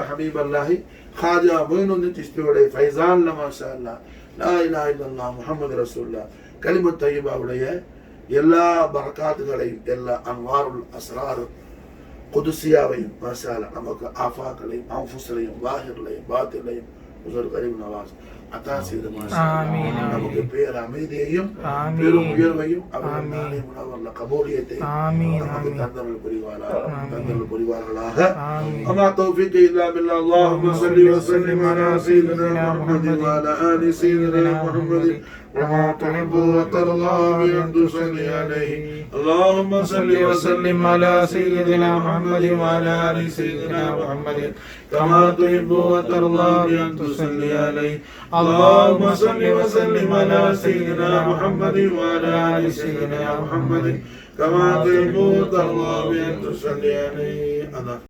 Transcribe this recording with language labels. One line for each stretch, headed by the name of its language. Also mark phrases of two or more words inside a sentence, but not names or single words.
Tamil: ஹபீபல்லாஹி ஹாஜா மொய்னுத்தீன் சிஷ்தியோட ஃபைசான்ல
Arabic: ما شاء الله لا إله إلا الله محمد رسول الله
Tamil: கலிமத் தய்யிபாவுடைய எல்லா பரக்காத்துகளையும், எல்லா
Arabic: أنوار الأسرار
Tamil: குதுசியாவையும்
Arabic: ما شاء الله
Tamil: நமக்கு ஆஃபாக்களையும் அன்ஃபுஸையும் லாஹிர்லையும் பாத்திலையும் உஸர் கரீம் நவாஸ் அத்தா செய்து
Arabic: ما شاء الله
Tamil: நமக்கு பேர் அமைதியையும் பெரும் உயர்வையும் அவர்கள் நாளை முனவர்ல கபூலியத்தையும் நமக்கு தந்தருள் புரிவார்களாக.
Arabic: وما توفيقي إلا بالله. اللهم صل وسلم على سيدنا محمد وعلى آل سيدنا محمد وما تحب وترضى بأن تصلي عليه. اللهم صل وسلم على سيدنا محمد وعلى آل سيدنا محمد كما تحب وترضى بأن تصلي عليه. اللهم صل وسلم على سيدنا محمد وعلى آل سيدنا محمد كما تحب وترضى بأن تصلي عليه.